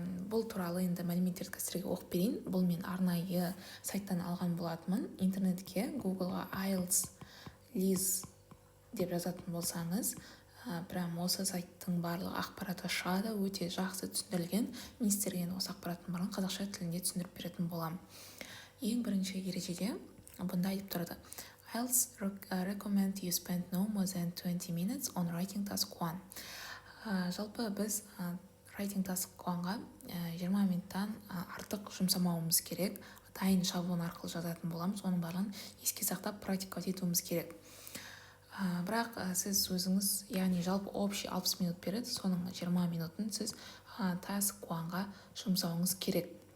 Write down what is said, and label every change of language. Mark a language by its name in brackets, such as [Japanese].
[Kazakh] Бұл туралы енді мәліметтерді сіздерге оқып берейін. Бұл мен арнайы сайттан алған болатынмын. Интернетке Google-ға IELTS Лиз деп жазатын болсаңыз, прям осы сайттың барлық ақпараты шығады, өте жақсы түсіндірілген. Мен сіздерге осы ақпараттың барлығын қазақша тілінде түсіндіріп беретін боламын. Ең бірінші ережеде бұнда айтып тұрады: [English] IELTS recommend you spend no more than 20 minutes on writing task 1. [Kazakh] Жалпы біз writing task 1-ға 20 минуттан артық жұмсамауымыз керек. Дайын шаблон арқылы жазатын боламыз. Оның барлығын еске сақтап практикалап етуіміз керек. Бірақ сіз өзіңіз, яғни жалпы общий 60 минут береді, соның 20 минутын сіз task 1-ға жұмсауыңыз керек.